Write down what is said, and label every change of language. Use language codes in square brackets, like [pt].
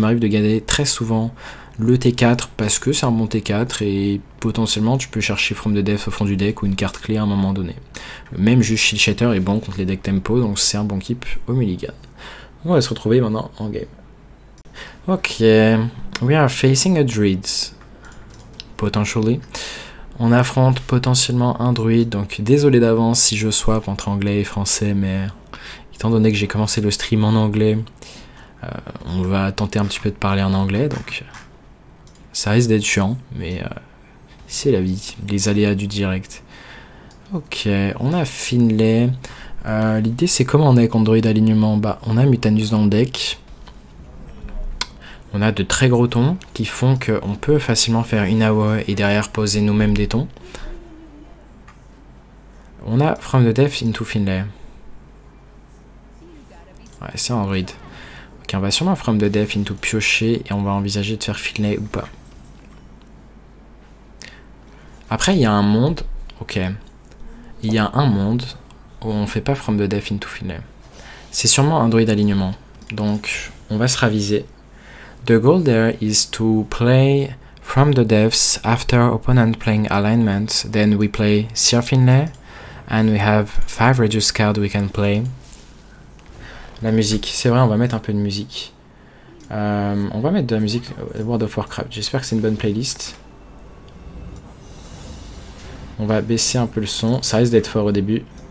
[fr] Ça m'arrive de garder très souvent le T4 parce que c'est un bon T4 et potentiellement tu peux chercher From the Depths au fond du deck ou une carte clé à un moment donné. Même juste Shield Shatter est bon contre les decks tempo, donc c'est un bon keep au mulligan. On va se retrouver maintenant en game. [en] Ok, we are facing a druid, potentially. [fr] On affronte potentiellement un druide, donc désolé d'avance si je swap entre anglais et français, mais étant donné que j'ai commencé le stream en anglais, on va tenter un petit peu de parler en anglais, donc ça risque d'être chiant, mais c'est la vie, les aléas du direct. Ok, on a Finlay. L'idée c'est comment on est contre druide alignement, on a Mutanus dans le deck. On a de très gros tons qui font qu'on peut facilement faire une AOE et derrière poser nous-mêmes des tons. On a From the Depths into Finlay. Ouais, c'est un druide. Ok, on va sûrement From the Depths into piocher et on va envisager de faire Finlay ou pas. Après il y a un monde, ok, il y a un monde où on fait pas From the Depths into Finlay. C'est sûrement un druide alignement, donc on va se raviser. [en] The goal there is to play From the Depths after opponent playing alignment, then we play Sir Finlay, and we have 5 reduced cards we can play. [fr] La musique, c'est vrai, on va mettre un peu de musique. On va mettre de la musique World of Warcraft, j'espère que c'est une bonne playlist. On va baisser un peu le son, ça risque d'être fort au début.